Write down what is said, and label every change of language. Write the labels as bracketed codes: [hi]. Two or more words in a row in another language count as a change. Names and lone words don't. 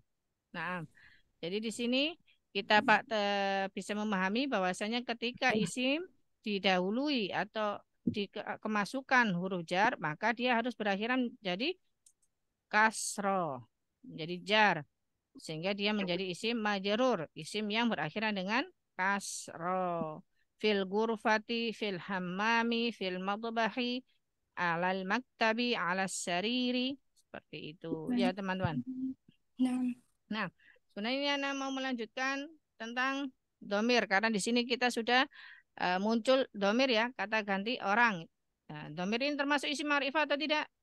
[id] Nah, jadi di sini kita bisa memahami bahwasanya ketika isim didahului atau kemasukan huruf jar, maka dia harus berakhiran jadi kasro, menjadi jar, sehingga dia menjadi [ar] اسم مجرور, [id] isim yang berakhiran dengan kasro. [ar] في الغرفة، في الحمام، في المطبخ, على المكتب، على السرير, [id] seperti itu ya teman-teman. Nah, sebenarnya Ana mau melanjutkan tentang domir karena di sini kita sudah muncul domir ya, kata ganti orang. Nah, domir ini termasuk [ar] اسم معرفة [id] atau tidak?